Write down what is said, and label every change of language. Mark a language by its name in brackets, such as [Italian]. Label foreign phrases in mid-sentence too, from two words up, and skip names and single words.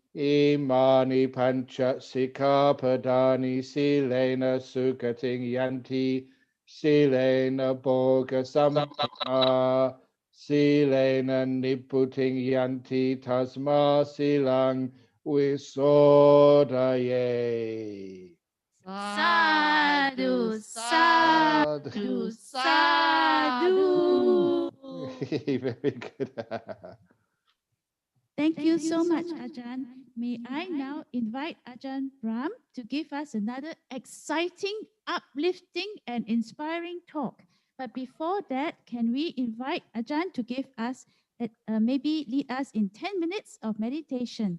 [Pali] Imani Pancha Sikkhapadani Silena Sukating Yanti Silena Bhoga Sampana Silena Nibbuting Yanti Tasma Silang Visodaye. Sadhu, sadhu, sadhu. [English] Very good. Thank you so much, Ajahn. May I now invite Ajahn Brahm to give us another exciting, uplifting, and inspiring talk. But before that, can we invite Ajahn to give us, maybe lead us in 10 minutes of meditation?